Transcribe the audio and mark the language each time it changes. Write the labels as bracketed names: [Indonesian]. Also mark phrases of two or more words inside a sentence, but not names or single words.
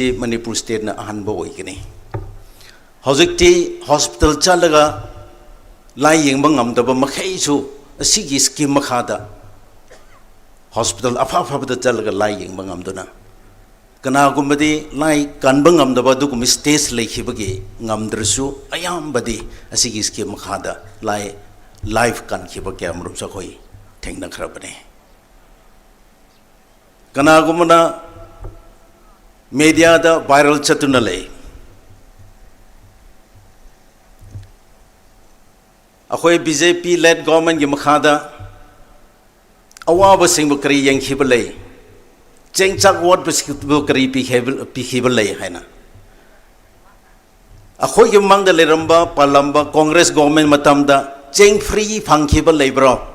[Manipuri] Manipur state na ahanba oigini hojikti hospital chalaga lai yengba ngamdaba makhai su asigi scheme makhada hospital afa da chalaga lai yengba ngamduna kana gumbadi lai kanba ngamdaba dugum stage lekhibagi ngamdrasu ayambadi asigi scheme makhada lai live kan khiba camera sa khoi thengna khrabane kana gumna media da viral chatuna lei akhoi [English] BJP led government [Manipuri] gi makhada awaba singbu kari yang khiba lei chengchak word bu kari pi khiba lei haina akhoi gi mangda leramba palamba congress government matamda cheng free phangkhiba leibro